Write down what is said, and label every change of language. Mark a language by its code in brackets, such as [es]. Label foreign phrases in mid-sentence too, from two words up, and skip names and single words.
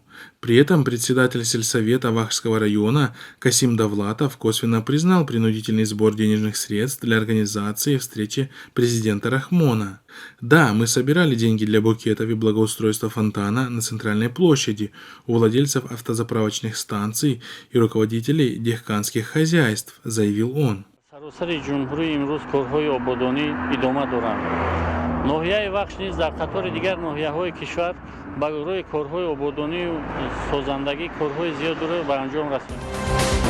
[ru] При этом председатель сельсовета Вахжского района Касим Давлатов косвенно признал принудительный сбор денежных средств для организации встречи президента Рахмона. «Да, мы собирали деньги для букетов и благоустройства фонтана на центральной площади у владельцев автозаправочных станций и руководителей дехканских хозяйств», заявил он. [fa] سراسر جمهوری امروز کارهای آبادانی ادامه دارند. ناحیه وخش نیز در قطار دیگر ناحیه‌های کشور برای کارهای آبادانی و سازندگی کارهای زیاد داره و به انجام رسانید.